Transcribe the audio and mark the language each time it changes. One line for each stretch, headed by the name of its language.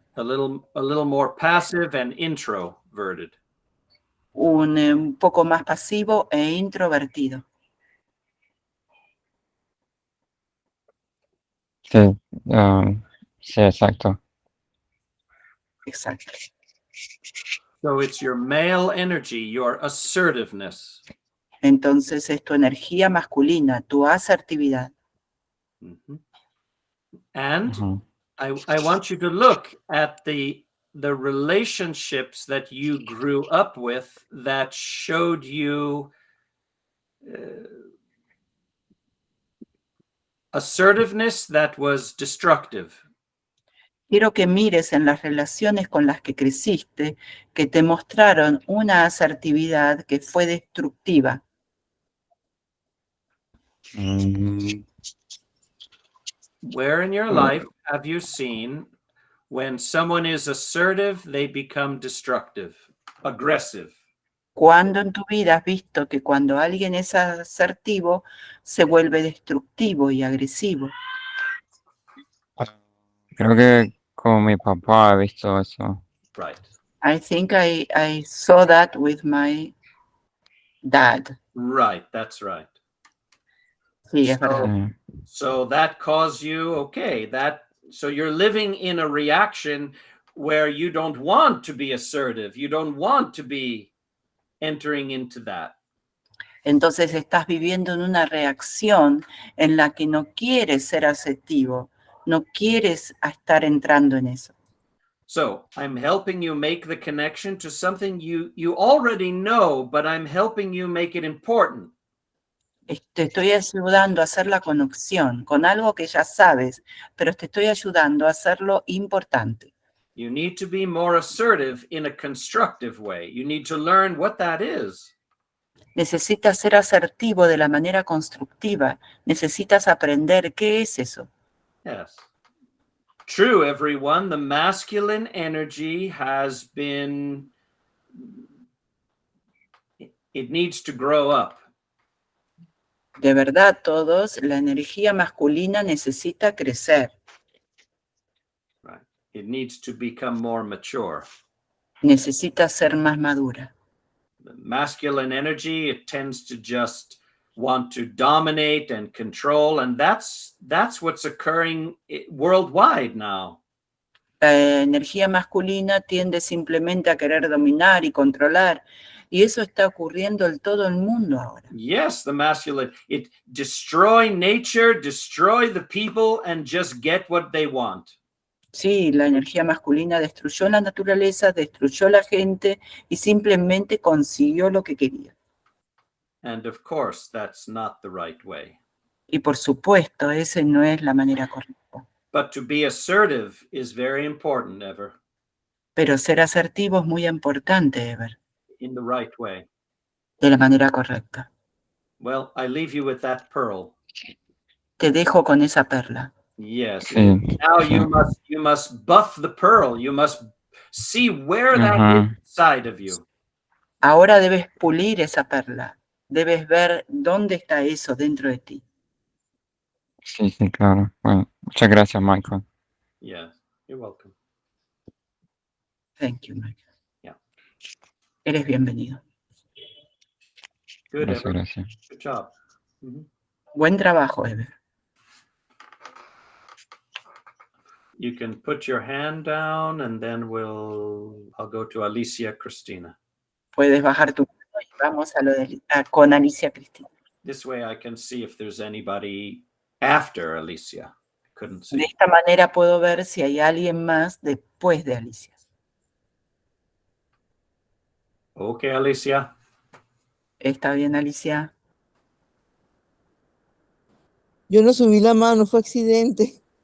English: A little more passive and introverted.
Spanish: Un poco más pasivo e introvertido. Sí, sí, exacto. Exacto.
English: So it's your male energy, your assertiveness.
Spanish: Entonces es tu energía masculina, tu asertividad. Mhm. And Mhm.
English: I want you to look at the relationships that you grew up with that showed you assertiveness that was destructive.
Spanish: Quiero que mires en las relaciones con las que creciste que te mostraron una asertividad que fue destructiva. Mm,
English: Where in your life have you seen when someone is assertive, they become destructive, aggressive?
Spanish: ¿Cuándo en tu vida has visto que cuando alguien es asertivo se vuelve destructivo y agresivo? Creo que con mi papá he visto eso.
English: Right. I think I saw that with my dad. Right, that's right.
Spanish: Sí, es verdad. Sí.
English: So that caused you, okay, so you're living in a reaction where you don't want to be assertive. You don't want to be entering into that.
Spanish: Entonces estás viviendo en una reacción en la que no quieres ser asertivo, no quieres estar entrando en eso.
English: So I'm helping you make the connection to something you already know, but I'm helping you make it important.
Spanish: Te estoy ayudando a hacer la conexión con algo que ya sabes, pero te estoy ayudando a hacerlo importante.
English: You need to be more assertive in a constructive way. You need to learn what that is.
Spanish: Necesitas ser asertivo de la manera constructiva. Necesitas aprender qué es eso.
English: Yes. True, everyone. The masculine energy has been, it needs to grow up.
Spanish: De verdad, todos, la energía masculina necesita crecer.
English: Right. It needs to become more mature.
Spanish: Necesita ser más madura.
English: The masculine energy, it tends to just want to dominate and control, and that's what's occurring worldwide now.
Spanish: La energía masculina tiende simplemente a querer dominar y controlar, y eso está ocurriendo en todo el mundo ahora.
English: Yes, the masculine, it destroy nature, destroy the people, and just get what they want.
Spanish: Sí, la energía masculina destruyó la naturaleza, destruyó la gente y simplemente consiguió lo que quería.
English: And of course, that's not the right way.
Spanish: Y por supuesto, esa no es la manera correcta.
English: But to be assertive is very important, Ever,
Spanish: Pero ser asertivo es muy importante, Ever,
English: in the right way.
Spanish: de la manera correcta.
English: Well, I leave you with that pearl.
Spanish: Te dejo con esa perla.
English: Yes.
Spanish: Sí,
English: Now
Spanish: sí.
English: you must buff the pearl. You must see where that is inside of you.
Spanish: Ahora debes pulir esa perla. Debes ver dónde está eso dentro de ti. Sí, sí, claro. Bueno, muchas gracias, Michael.
English: Yes, you're welcome. Thank you, Michael. Yeah.
Spanish: Eres bienvenido.
English: Good,
Spanish: Gracias, Ever. gracias.
English: Good job. Mhm.
Spanish: Buen trabajo, Ever.
English: You can put your hand down and then I'll go to Alicia Cristina.
Spanish: Puedes bajar tu mano y vamos con Alicia Cristina.
English: This way I can see if there's anybody After Alicia. I couldn't
Spanish: De
English: see.
Spanish: esta manera puedo ver si hay alguien más después de Alicia.
English: Okay, Alicia.
Spanish: ¿Está bien, Alicia? Yo no subí la mano, fue accidente.